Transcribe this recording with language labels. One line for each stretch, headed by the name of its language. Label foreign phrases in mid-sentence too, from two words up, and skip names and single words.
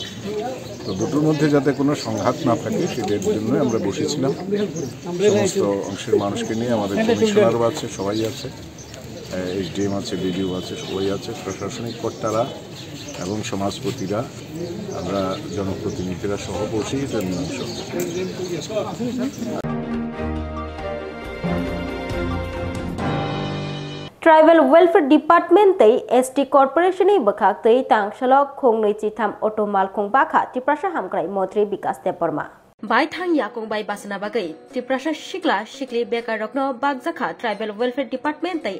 Bangla: তো দুটোর মধ্যে যাতে কোনো সংঘাত না থাকে সেটার জন্য আমরা বসেছিলাম। সমস্ত অংশের মানুষকে নিয়ে আমাদের কমিশনারও আছে, সবাই আছে, এসডিএম আছে, বিডিও আছে, সবাই আছে, প্রশাসনিক কর্তারা এবং সমাজপতিরা, আমরা জনপ্রতিনিধিরা সহ বসে এটা মীমাংসা।
Kok Borok: ट्राइबल वेलफेयर डिपार्टमेंट तै एसटी कॉर्पोरेशन बखाक तै तांगशलो खोंगनै चिथाम ऑटो मालखों बाखा तिप्रासा हामग्राय मंत्री विकास देबबर्मा बाइथां याकुं बाय बासना बागै तिप्रासा शिकला शिकली बेकार रखनो बागजाखा ट्राइबल वेलफेयर डिपार्टमेंट तै